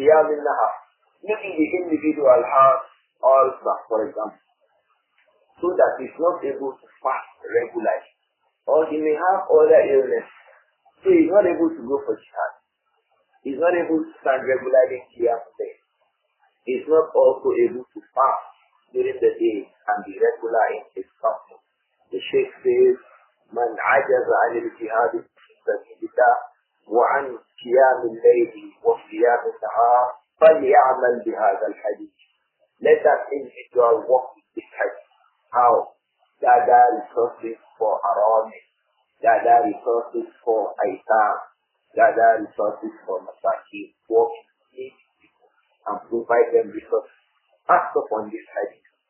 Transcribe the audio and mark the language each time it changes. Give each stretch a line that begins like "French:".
English: Maybe the individual has ulcer, for example, so that he's not able to fast regularly. Or he may have other illness, so he's not able to go for jihad. He's not able to stand regularly here today. He's not also able to fast during the day and be regular in his fasting. The Shaykh says,
Arabic: من عجز عن الجهاد في سبيل الله وعن قيام الليل وصيام النهار فليعمل بهذا الحديث.
English: Let that individual walk with this hadith. How? Gather resources for arami, gather resources for aitam, gather resources for masaki, work with people and provide them resources. Act upon this hadith.